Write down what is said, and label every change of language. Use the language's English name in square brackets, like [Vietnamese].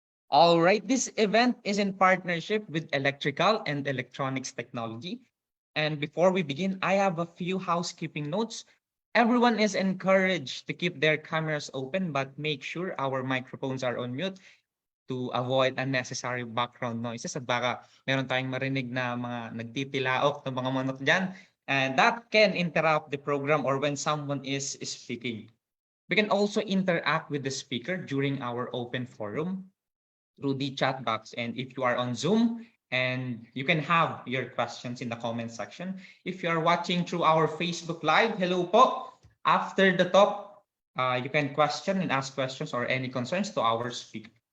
[English] All right, this event is in partnership with Electrical and Electronics Technology. And before we begin, I have a few housekeeping notes. Everyone is encouraged to keep their cameras open, but make sure our microphones are on mute to avoid unnecessary background noises. [Filipino] At baka meron tayong marinig na mga nagtitilaok ng mga manok dyan. [English] And that can interrupt the program or when someone is speaking. We can also interact with the speaker during our open forum through the chat box. And if you are on Zoom, and you can have your questions in the comment section. If you are watching through our Facebook Live, hello po. After the talk, you can question and ask questions or any concerns to our speaker.